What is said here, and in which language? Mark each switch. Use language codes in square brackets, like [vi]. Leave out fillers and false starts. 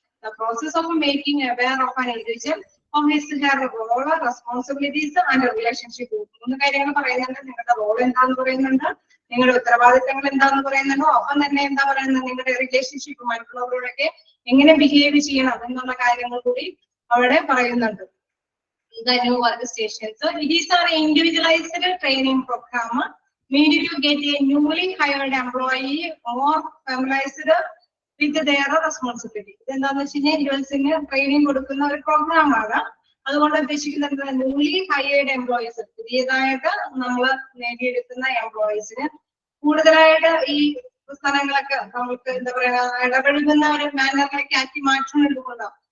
[en] The process of making aware of an individual of his her role, responsibilities and relationship. [ml] 3 കാര്യങ്ങൾ പറയുന്നുണ്ട്. നിങ്ങളുടെ role എന്താന്ന് പറയുന്നുണ്ട്, നിങ്ങളുടെ ഉത്തരവാദിത്തങ്ങൾ എന്താന്ന് പറയുന്നുണ്ടോ, ഒപ്പം തന്നെ എന്താ പറയുന്നത് നിങ്ങളുടെ റിലേഷൻഷിപ്പ് മറ്റുള്ളവരോടൊക്കെ എങ്ങനെ ബിഹേവ് ചെയ്യണം എന്നുള്ള കാര്യങ്ങൾ കൂടി അവിടെ പറയുന്നുണ്ട്. [en] The new workstations. It is an individualized training program made to get a newly hired employee more familiarized with their responsibility. [ml] എന്താണെന്ന് വെച്ച് കഴിഞ്ഞാൽ ഇൻഡിവിജ്വൽസിന് ട്രെയിനിങ് കൊടുക്കുന്ന ഒരു പ്രോഗ്രാം ആണ്. അതുകൊണ്ട് ഉദ്ദേശിക്കുന്നത് ന്യൂലി ഹയർഡ് എംപ്ലോയീസ്, പുതിയതായിട്ട് നമ്മൾ നേടിയെടുക്കുന്ന എംപ്ലോയീസിന് കൂടുതലായിട്ട് ഈ സ്ഥലങ്ങളൊക്കെ നമുക്ക് എന്താ പറയാ ഇടപെടുന്ന ഒരു മാനറിലേക്ക് ആക്കി മാറ്റുന്നുണ്ടാവും.